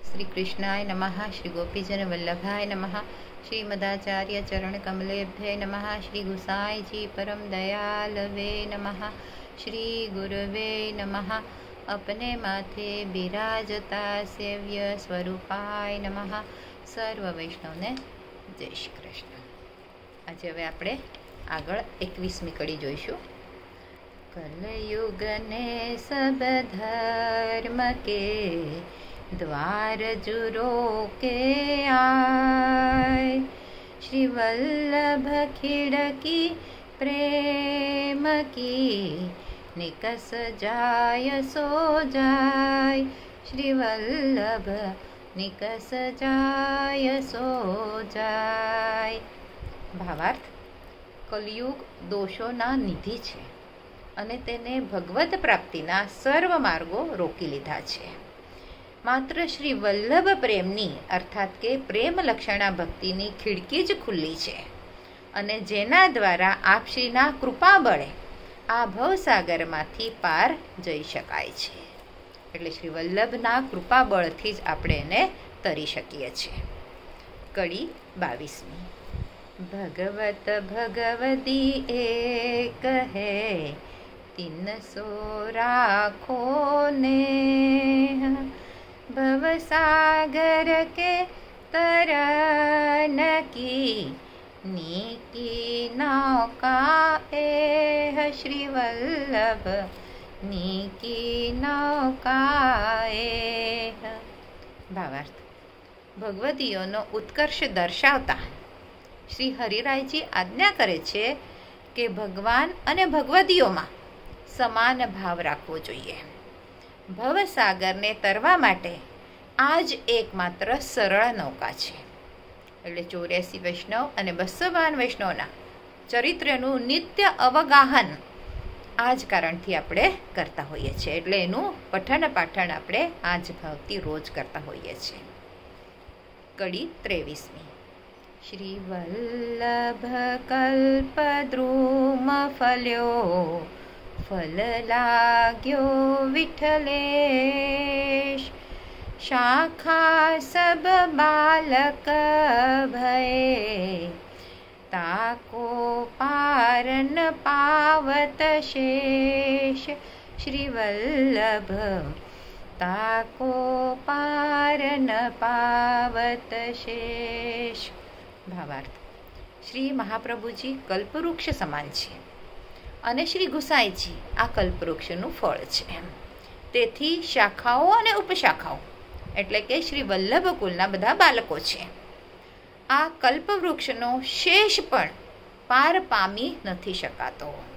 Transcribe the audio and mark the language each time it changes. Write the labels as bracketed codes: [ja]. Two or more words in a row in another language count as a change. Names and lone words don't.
[sa] श्री कृष्णाय नमः। श्री गोपीजन वल्लभाय नमः। श्री मदाचार्य चरण कमलेभ्य नमः। श्री गुसाई जी परम दयालवे नमः। श्री गुरुवे नमः। अपने माथे बिराजता सेव्य स्वरूपाय नमः। [gu] સર્વ વૈષ્ણવ ને જય શ્રી કૃષ્ણ। આજ હવે આપણે આગળ 21મી કડી જોઈશું। [bra] कलयुग ने सब धर्म के द्वार जुरो के आय। श्री वल्लभ खिड़की प्रेम की निकस जाय सो जाय। श्री वल्लभ निकस जाय सो जाय। [gu] भावार्थ, કલયુગ દોષોના નિધિ છે અને તેને ભગવત પ્રાપ્તિના સર્વ માર્ગો રોકી લીધા છે। માત્ર શ્રી વલ્લભ પ્રેમની અર્થાત કે પ્રેમ લક્ષણા ભક્તિની ખિડકી જ ખુલ્લી છે અને જેના દ્વારા આપ શ્રીના કૃપા બળે આ ભવસાગરમાંથી પાર જઈ શકાય છે। એટલે શ્રી વલ્લભના કૃપા બળથી જ આપણે એને તરી શકીએ છીએ। કડી 22મી। [bra] भगवत भगवदी एक हे तीन सो राखो नेह। भवसागर के तरन की नीकी नौका एह। श्री वल्लभ नीकी नौका एह। [gu] ભાવાર્થ, ભગવદીયોનો ઉત્કર્ષ દર્શાવતા શ્રી હરિરાયજી આજ્ઞા કરે છે કે ભગવાન અને ભગવદીયોમાં સમાન ભાવ રાખવો જોઈએ। ભવસાગરને તરવા માટે આ જ એકમાત્ર સરળ નૌકા છે। એટલે 84 વૈષ્ણવ અને 252 વૈષ્ણવના ચરિત્રનું નિત્ય અવગાહન આ જ કારણથી આપણે કરતા હોઈએ છીએ। એટલે એનું પઠન પાઠન આપણે આ જ ભાવથી રોજ કરતા હોઈએ છીએ। કડી 23મી। [bra] श्री वल्लभ कल्पद्रुम फल्यो फल लाग्यो विठलेश। शाखा सब बालक भये ताको पारन पावत शेष। श्री वल्लभ ताको पारन पावत शेष। [gu] ભાવાર્થ, શ્રી મહાપ્રભુજી કલ્પવૃક્ષ સમાન છે અને શ્રી ગુસાઈજી આ કલ્પવૃક્ષનું ફળ છે। તેથી શાખાઓ અને ઉપશાખાઓ એટલે કે શ્રી વલ્લભ કુલના બધા બાળકો છે। આ કલ્પવૃક્ષનો શેષ પણ પાર પામી નથી શકાતો।